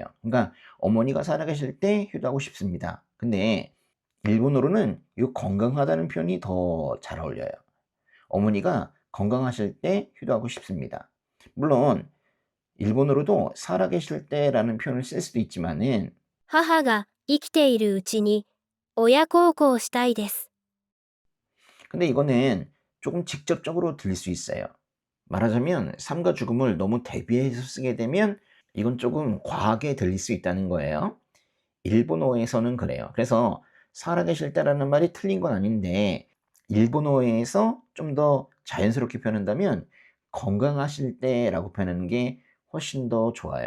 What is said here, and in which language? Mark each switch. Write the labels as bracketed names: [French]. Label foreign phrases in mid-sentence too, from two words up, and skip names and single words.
[Korean] 그러니까 어머니가 살아계실 때 효도하고 싶습니다. 근데 일본어로는 이 건강하다는 표현이 더 잘 어울려요. 어머니가 건강하실 때 효도하고 싶습니다. 물론 일본어로도 살아계실 때라는 표현을 쓸 수도 있지만은 [Japanese] 母が生きているうちに親孝行したいです。 [Korean] 근데 이거는 조금 직접적으로 들릴 수 있어요. 말하자면 삶과 죽음을 너무 대비해서 쓰게 되면 이건 조금 과하게 들릴 수 있다는 거예요. 일본어에서는 그래요. 그래서 살아계실 때라는 말이 틀린 건 아닌데 일본어에서 좀 더 자연스럽게 표현한다면 건강하실 때라고 표현하는 게 훨씬 더 좋아요.